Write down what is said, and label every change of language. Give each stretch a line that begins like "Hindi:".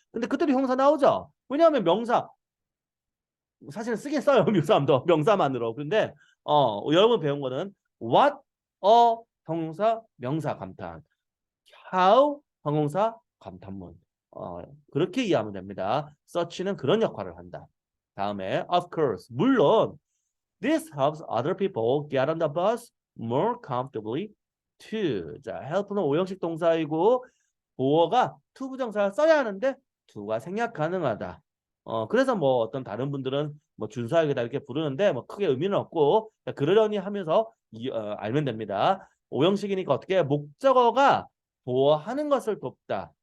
Korean: 근데 그때도 형용사 나오죠. 왜냐하면 명사 사실은 쓰긴 써요. 미국 사람도 명사만으로. 근데 여러분 배운 거는 what a 형용사 명사 감탄, how 형용사 감탄문. 그렇게 이해하면 됩니다. such는 그런 역할을 한다.
English: 다음에 of course
Korean: 물론
English: this helps other people get on the bus more comfortably too.
Korean: 자, help는 오형식 동사이고 보어가 to 부정사를 써야 하는데 to가 생략 가능하다. 그래서 뭐 어떤 다른 분들은 뭐 준사역이다 이렇게 부르는데 뭐 크게 의미는 없고 그러려니 하면서 알면 됩니다. 오형식이니까 어떻게 목적어가 보호하는 것을 돕다.